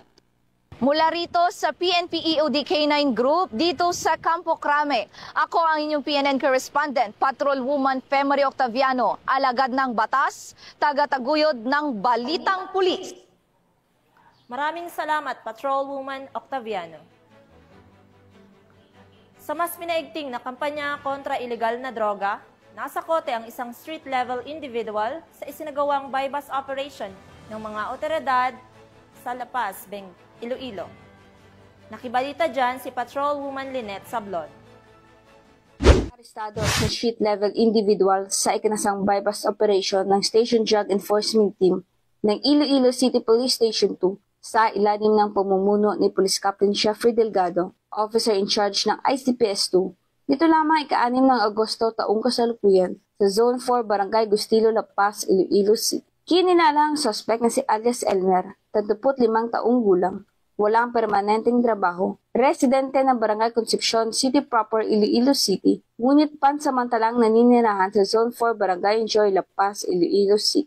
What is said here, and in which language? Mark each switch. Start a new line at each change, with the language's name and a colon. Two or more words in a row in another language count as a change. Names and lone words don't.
Filipino: Mula rito sa PNP EOD K9 Group, dito sa Campo Crame, ako ang inyong PNN correspondent, Patrolwoman Femery Octaviano, alagad ng batas, taga-taguyod ng Balitang Pulis. Maraming salamat, Patrolwoman Octaviano. Sa mas minaigting na kampanya kontra ilegal na droga, nasa kote ang isang
English: street-level individual
Filipino: sa isinagawang
English: bypass operation
Filipino: ng mga otoridad sa La Paz, Iloilo. Nakibalita dyan si Patrolwoman Lynette Sablon. Arestado sa
English: street-level individual
Filipino: sa ikinasang
English: bypass operation
Filipino: ng Station Drug Enforcement Team ng Iloilo City Police Station 2 sa ilalim ng pamumuno ni Police Captain Jeffrey Delgado,
English: officer in charge
Filipino: ng ICPS 2. Dito lamang ika-6 ng Agosto taong kasalukuyan sa Zone 4 Barangay Gustilo, La Paz, Iloilo City. Kininala ang suspect na si alias Elmer, 35 taong gulang, walang permanenteng trabaho, residente ng Barangay Concepcion City Proper, Iloilo City, ngunit pansamantalang naninirahan sa Zone 4 Barangay Enjoy, La Paz, Iloilo City.